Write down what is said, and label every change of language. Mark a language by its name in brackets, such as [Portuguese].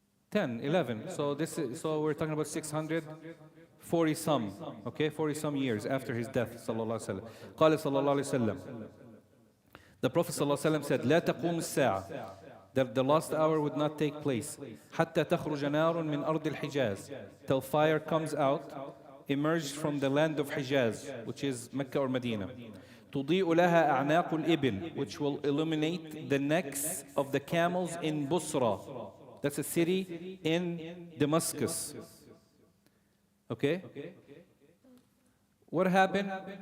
[English] 10, 11. So we're talking about 640 some, okay, 40 some years after his death, sallallahu alaihi wasallam. [Arabic] قال صلى الله عليه وسلم. [English] The Prophet sallallahu alaihi wasallam said, [Arabic] لا تقوم الساعة. [English] That the last hour would not take place. [Arabic] حتى تخرج نار من أرض الحجاز. [English] Till fire comes out, emerged from the land of Hijaz, which is Mecca or Medina. [Arabic] تضيء لها أعناق الإبل, [English] which will illuminate the necks of the camels in Busra. That's a city in Damascus. Okay? What happened?